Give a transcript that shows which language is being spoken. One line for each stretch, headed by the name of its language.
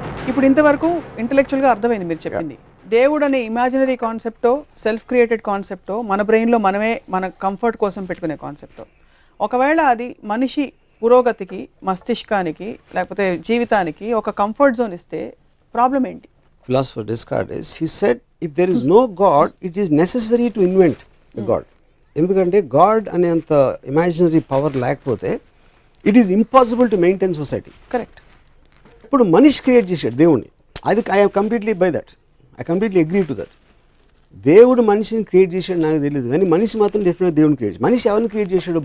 Telugu: ఇప్పుడు ఇంతవరకు ఇంటలెక్చువల్గా అర్థమైంది మీరు చెప్పింది. దేవుడు అనే ఇమాజినరీ కాన్సెప్టో, సెల్ఫ్ క్రియేటెడ్ కాన్సెప్టో, మన బ్రెయిన్లో మనమే మన కంఫర్ట్ కోసం పెట్టుకునే కాన్సెప్టో, ఒకవేళ అది మనిషి పురోగతికి, మస్తిష్కానికి, లేకపోతే జీవితానికి ఒక కంఫర్ట్ జోన్ ఇస్తే ప్రాబ్లం ఏంటి?
English: Philosopher Descartes, he said, if there is no God, it is necessary to invent the God.
Telugu: ఎందుకంటే గాడ్ అనే అంత ఇమాజినరీ పవర్ లేకపోతే
English: It is impossible to maintain society.
Telugu: Correct. ఇప్పుడు మనిషి క్రియేట్ చేశాడు దేవుణ్ణి. అది
English: I completely by that, I completely agree to that.
Telugu: దేవుడు మనిషిని క్రియేట్ చేశాడు నాకు తెలియదు, కానీ మనిషి మాత్రం డెఫినెట్గా దేవుడిని క్రియేట్ చేశాడు. మనిషి ఎవరిని క్రియేట్ చేశాడు?